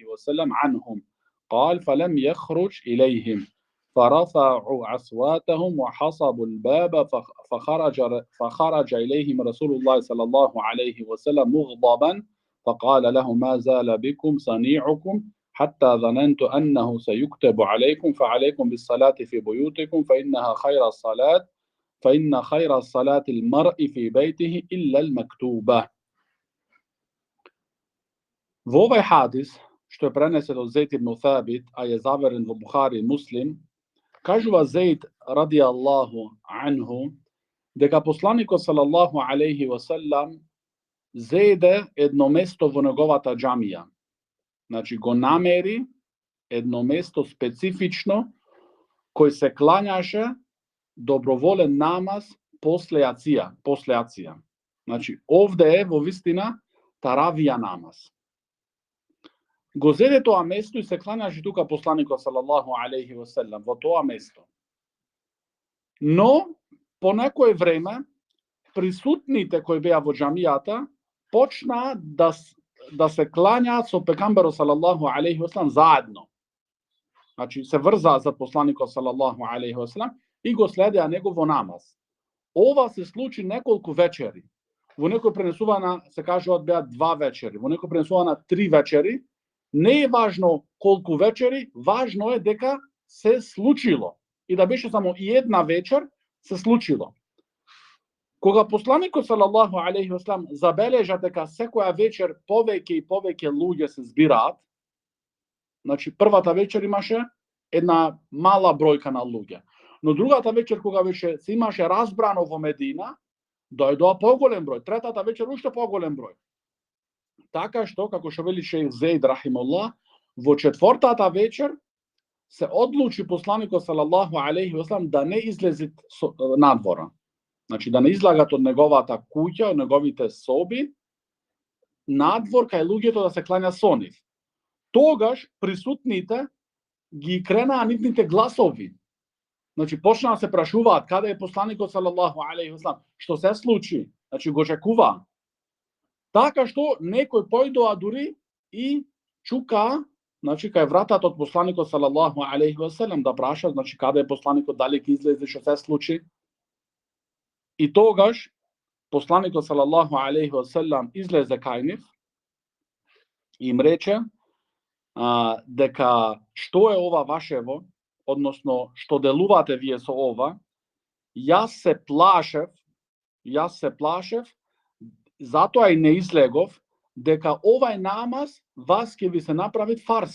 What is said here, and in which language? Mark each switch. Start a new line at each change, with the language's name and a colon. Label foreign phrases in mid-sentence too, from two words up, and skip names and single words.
Arabic: وسلم عنهم، قال: فلم يخرج إليهم، فرفعوا أصواتهم وحصبوا الباب، فخرج إليهم رسول الله صلى الله عليه وسلم مغضبا، فقال له: ما زال بكم صنيعكم حتى ظننت أنه سيكتب عليكم، فعليكم بالصلاة في بيوتكم فإن خير الصلاة المرء في بيته إلا المكتوبة.
Macedonian: Во овој хадис, што е пренесен од Зейд ибн Тhabit, а е заверен во Бухари и Муслим, кажува Зейд
Arabic: رضي الله عنه,
Macedonian: дека посланикот
Arabic: صلى الله عليه وسلم
Macedonian: зеде едно место во неговата џамија. Значи го намери едно место специфично кој се клањаше доброволен намаз после ација. Значи овде е во вистина таравија намаз. Го зеде тоа место и се клањаше тука посланикот
Arabic: صلى الله عليه وسلم
Macedonian: во тоа место. Но по некое време присутните кои беа во џамијата почнаа да се клањаат со пегамберот
Arabic: صلى الله عليه وسلم
Macedonian: заедно. Значи се врзаа за посланикот
Arabic: صلى الله عليه وسلم
Macedonian: и го следеа него во намаз. Ова се случи неколку вечери. Во некој пренесувана се кажуваат беа 2 вечери, во некој пренесувана 3 вечери. Не е важно колку вечери, важно е дека се случило. И да беше само и една вечер, се случило. Кога посланикот
Arabic: صلى الله عليه وسلم
Macedonian: забележа дека секоја вечер повеќе и повеќе луѓе се збираат, значи првата вечер имаше една мала бројка на луѓе, но другата вечер кога беше се имаше разбрано во Медина, дојдоа поголем број, третата вечер уште поголем број. Така што, како што вели шејх Зейд рахимуллах, во четвртата вечер се одлучи посланикот
Arabic: صلى الله عليه وسلم
Macedonian: да не излезе надвора. Значи да не излагат од неговата куќа, од неговите соби, надвор кај луѓето да се клања со нив. Тогаш присутните ги кренаа нивните гласови. Значи почнаа да се прашуваат каде е посланикот
Arabic: صلى الله عليه وسلم,
Macedonian: што се случи, значи го чекуваа. Така што некој појдоа дури и чука, значи кај вратата од посланикот
Arabic: صلى الله عليه وسلم
Macedonian: да праша, значи каде е посланикот, дали ќе излезе, што се случи. И тогаш посланикот
Arabic: صلى الله عليه وسلم
Macedonian: излезе кај нив и им рече дека што е ова вашево, односно што делувате вие со ова, јас се плашев, затоа и не излегов, дека овај намаз вас ќе ви се направи фарс.